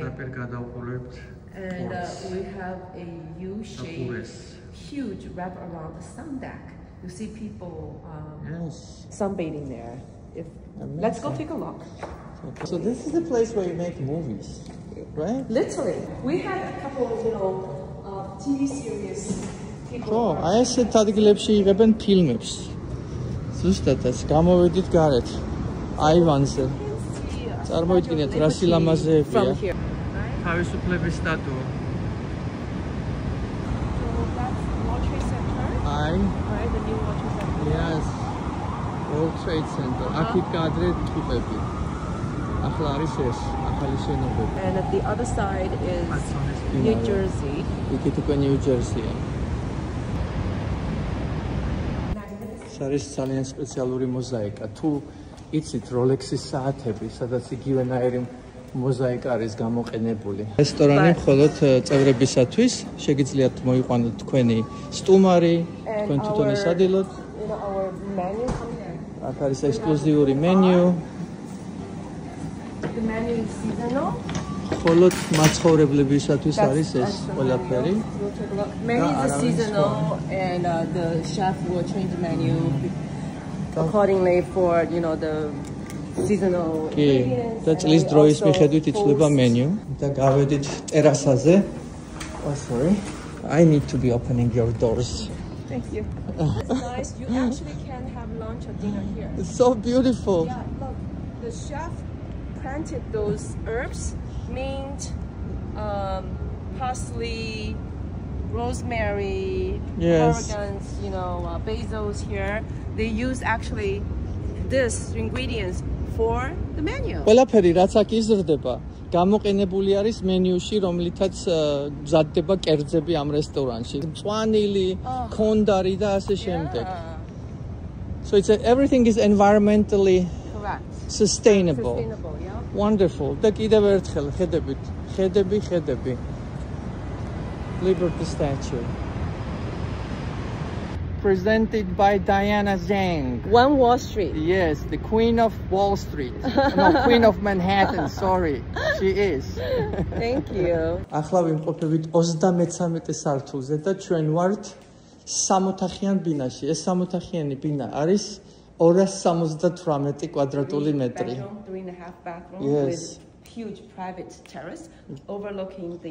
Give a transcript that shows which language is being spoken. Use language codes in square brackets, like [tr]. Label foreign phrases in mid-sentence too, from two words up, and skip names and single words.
[en] And we have a U-shaped, huge wrap around the sun deck. You see people sunbathing there. Let's go take a look. Okay. So this is the place where you make movies, right? Literally. We had a couple of, you know, TV series. Oh, I said [ka] ადგილებში იღებენ ფილმებს. ზუსტადაც გამოვედით გარეთ. აივანზე. წარმოიდგინეთ რა სილამაზეებია. თავისუფლების სტატუა. World Trade Center. აქეთ გაადრე ტიპები. ახლა არის ეს, ახალი შენობები. [en] And the other side is New Jersey. [ka] იქით უკვე New Jersey-ია. არის ძალიან სპეციალური მოზაიკა. თუ იცით Rolex-ის საათები, სადაც იგივენაირი მოზაიკა არის გამოყენებული. რესტორანი მხოლოდ წევრებისათვის, შეგიძლიათ მოიყვანოთ თქვენი სტუმარი, თქვენ თვითონ ისადილოთ. [en] Our menu. [ka] აქ არის ექსკლუზიური მენიუ. [en] The menu is seasonal. [ka] მხოლოდ მაცხოვრებლებისათვის არის ეს ყველაფერი. [en] We'll take a look. Menu is seasonal, and the chef will change the menu accordingly for the seasonal ingredients. [ka] და წლის დროის მიხედვით იცვლება მენიუ. და გავედით ტერასაზე. [en] Oh, sorry. I need to be opening your doors. Thank you. It's nice. You actually can have lunch or dinner here. It's so beautiful. Yeah, look. The chef planted those herbs, mint, parsley, rosemary, oregons, basils here. They use actually this ingredients for the menu. [ka] ყველაფერი რაც აქ იზრდება, გამოყენებული არის მენიუში, რომლითაც მზადდება კერძები ამ რესტორანში. მწვანილი, ქონდარი და ასე შემდეგ. [en] So everything is environmentally correct. Sustainable. Yeah. Wonderful. [ka] და კიდევ ერთხელ ხედებით, ხედები. [en] Liberty Statue. Presented by Diana Zhang. One Wall Street. Yes, the Queen of Wall Street. No, Queen of Manhattan, sorry. She is. Thank you. [ka] ახლა ვიმყოფებით 33 სართულზე და ჩვენ ვართ 3 ოთახიან ბინაში. ეს 3 ოთახიანი ბინა არის 278 კვადრატული მეტრი. [en] 3.5 bathroom Yes. with huge private terrace overlooking the